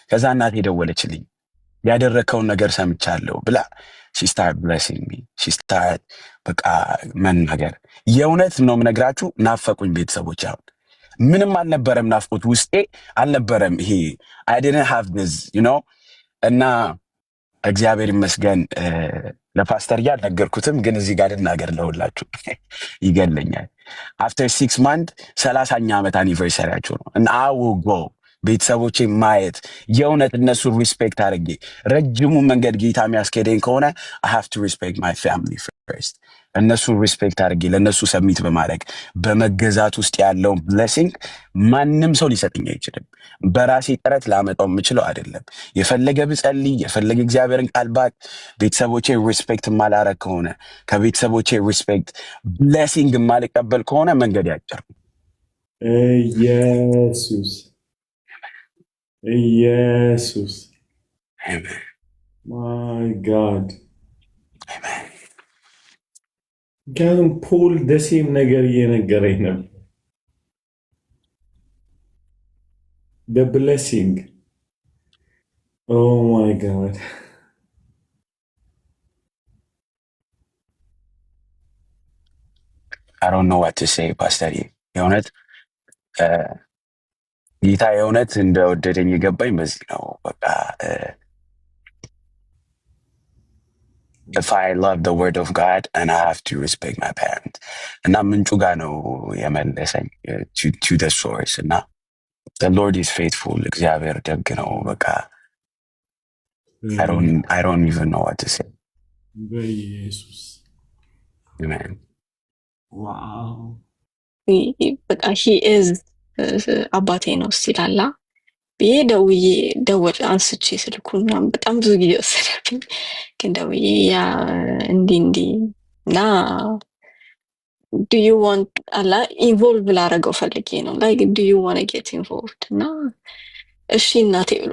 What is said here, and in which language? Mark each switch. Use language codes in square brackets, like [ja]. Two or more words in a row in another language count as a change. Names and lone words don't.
[am] ከዛ እናቴ ደወለችልኝ ያደረከውን ነገር ሰምቻለሁ ብላ [en] she started blessing me she started [am] በቃ መናገር የእውነት ነው የምነግራችሁ ናፈቁኝ ቤተሰቦች አሁን ምንም አልነበረም ናፍቆት ውስጤ አልነበረም ይሄ [en] I didn't have this you know [am] እና እግዚአብሔር ይመስገን ለፓስተር ያልነገርኩትም ግን እዚህ ጋር ልናገር ለሁላችሁ ይገለኛል [en] after 6 months [am] 30ኛ ዓመት anniversaryያቸው ነው [en] and I will go [am] ቤተሰቦቼ ማየት የእውነት እነሱ ሪስፔክት አድርጌ ረጅሙ መንገድ ጌታ የሚያስኬደኝ ከሆነ [en] I have to respect my family first [am] እነሱ ሪስፔክት አድርጌ ለነሱ ሰሚት በማድረግ በመገዛት ውስጥ ያለው ብሌሲንግ ማንም ሰው ሊሰጥኝ አይችልም በራሴ ጥረት ላመጣው የምችለው አይደለም የፈለገ ብጸልይ የፈለገ እግዚአብሔርን ቃል ባክ ቤተሰቦቼ ሪስፔክት ማላረግ ከሆነ ከቤተሰቦቼ ሪስፔክት ብሌሲንግ ማልቀበል ከሆነ መንገድ ያጭር ኢየሱስ አሜን [en] my god [am] አሜን ግን ፖል ደሴም ነገር እየነገረኝ ነበር [en] the blessing oh my god I don't know what to say pastor [am] የእውነት ጌታ የእውነት እንደወደደኝ የገባኝ በዚህ ነው በቃ [en] if I love the word of God and I have to respect my parents [am] እና ምንጩ ጋር ነው የመለሰኝ [en] to the source እና the Lord is faithful [am] እግዚአብሔር ደግ ነው በቃ [en] I don't even know what to say [am] በኢየሱስ [en] amen wow [am] በቃ [en] he is [am] አባቴ ነው ሲላላ ደውዬ አንስቼ ስልኩና በጣም ብዙ ጊዜ ወሰደብኝ ግን ደውዬ ያ እንዲ እና [en] do you want [am] አላ involve ላረገው ፈልጌ [en] ነው like do you want to get involved [am] እና እሺ እናቴ ብሎ